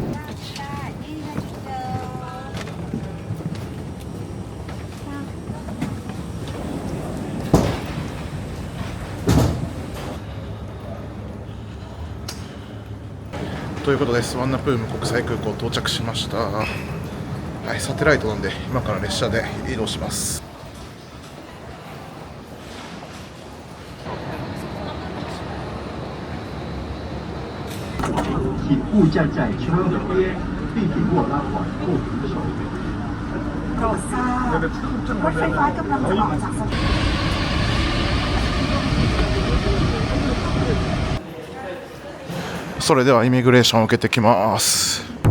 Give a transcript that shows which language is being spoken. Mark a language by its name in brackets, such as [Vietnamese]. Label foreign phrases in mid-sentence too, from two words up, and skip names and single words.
[Japanese] ということでスワンナプーム国際空港到着しました。はい、サテライトなんで今から列車で移動します。 [Chinese] 请勿站在车门边，并紧握拉环或扶手。 [Thai] โปรดทราบรถไฟฟ้ากำลังจะออกจากสถานี。 [Japanese] それではイミグレーションを受けてきます。